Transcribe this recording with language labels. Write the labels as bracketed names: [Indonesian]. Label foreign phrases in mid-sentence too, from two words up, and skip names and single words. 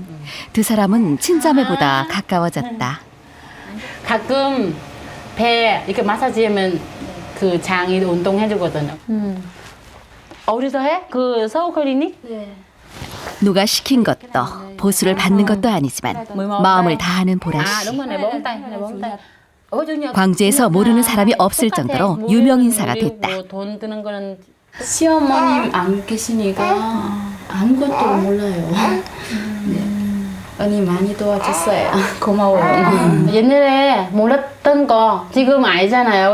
[Korean] 두 사람은 친자매보다 가까워졌다. 가끔 배 이렇게 마사지하면 그 장이 운동해주거든요. 어디서 해? 그 서울 클리닉? 누가 시킨 것도 보수를 받는 것도 아니지만 마음을 다하는 보라 씨. [Vietnamese] đúng rồi, này bấm tay, này bấm tay. [Korean] 광주에서 모르는 사람이 없을 정도로 유명 인사가 됐다. 돈 드는 거는 시어머님 안 계시니까 아무것도 몰라요. 네. 언니 많이 도와줬어요. 고마워요. 옛날에 몰랐던 거 지금 알잖아요.